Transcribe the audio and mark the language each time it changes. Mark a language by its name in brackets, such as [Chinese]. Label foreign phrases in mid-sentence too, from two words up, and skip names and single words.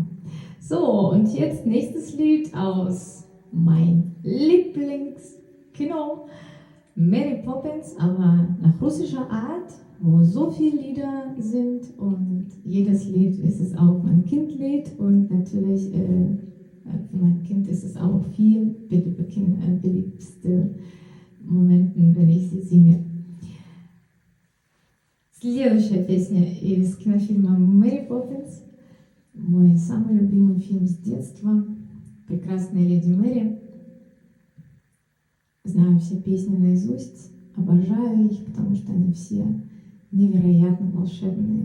[German] So, und jetzt nächstes Lied aus mein Lieblingskino, Mary Poppins, aber nach russischer Art, wo so viele Lieder sind und jedes Lied ist es auch mein Kindlied und natürlich für mein Kind ist es auch viel beliebste Momenten, wenn ich sie singe. [Russian] Следующая песня из кинофильма «Мэри Поппинс», мой самый любимый фильм с детства, «Прекрасная леди Мэри». Знаю все песни наизусть, обожаю их, потому что они все невероятно волшебные.